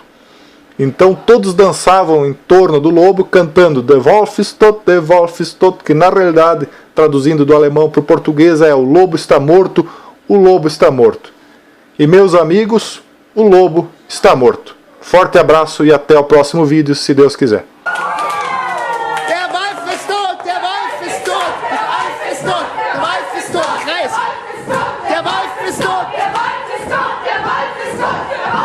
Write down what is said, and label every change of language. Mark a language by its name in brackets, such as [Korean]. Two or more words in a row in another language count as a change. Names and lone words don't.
[Portuguese] Então todos dançavam em torno do lobo cantando [German] Der Wolf ist tot, [Portuguese] que na realidade, traduzindo do alemão para o português, é o lobo está morto, o lobo está morto. E meus amigos, o lobo está morto. Forte abraço e até o próximo vídeo, se Deus quiser. [German] Der Wolf ist tot, der Wolf ist tot, der Wolf ist tot, der Wolf ist tot, Kreis. Der Wolf ist tot, der Wolf ist tot, der Wolf ist tot.